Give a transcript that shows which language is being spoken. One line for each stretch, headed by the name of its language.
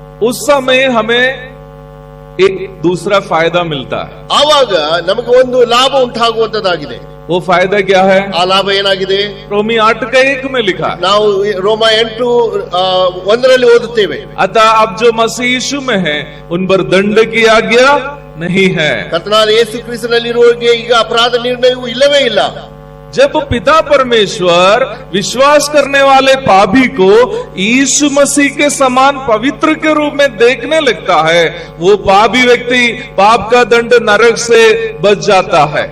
Hindi: उस समय हमें एक दूसरा फायदा मिलता है.
Kannada: ಆವಾಗ ನಮಗೆ ಒಂದು ಲಾಭ ಉಂಟಾಗುವಂತದ್ದಾಗಿದೆ.
Hindi: वो फायदा क्या है?
Kannada: ಆ ಲಾಭ ಏನಾಗಿದೆ?
Hindi: रोमी 8:1 में लिखा है.
Kannada: ನಾವು ರೋಮ 8:1 ಓದುತ್ತೇವೆ.
Hindi: अतः अब जो मसीह यीशु में है उन पर दंड की आज्ञा नहीं है.
Kannada: ಕರ್ತನಾದ ಯೇಸು ಕ್ರಿಸ್ತನಲ್ಲಿರುವವರಿಗೆ ಈಗ ಅಪರಾಧ ನಿರ್ಣಯವು ಇಲ್ಲವೇ ಇಲ್ಲ.
Hindi: जब पिता परमेश्वर विश्वास करने वाले पापी को यीशु मसीह के समान पवित्र के रूप में देखने लगता है, वो पापी व्यक्ति पाप का दंड नरक से बच जाता है.